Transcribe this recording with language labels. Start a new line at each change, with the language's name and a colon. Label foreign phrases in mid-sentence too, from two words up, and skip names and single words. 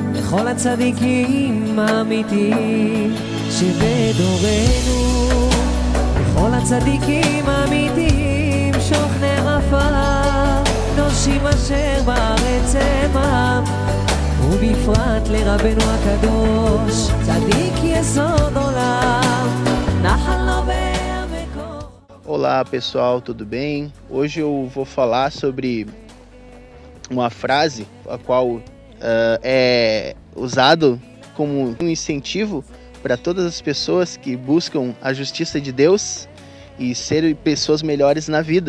Hebrew: לכל הצדיקים האמיתיים שבדורנו, לכל הצדיקים האמיתיים שוכני עפר, נושים אשר בארץ עמם, ובפרט לרבנו הקדוש, צדיק יסוד עולם, נחל נובע מקור.
Portuguese: Olá pessoal, tudo bem? Hoje eu vou falar sobre uma frase a qual é usado como um incentivo para todas as pessoas que buscam a justiça de Deus e serem pessoas melhores na vida.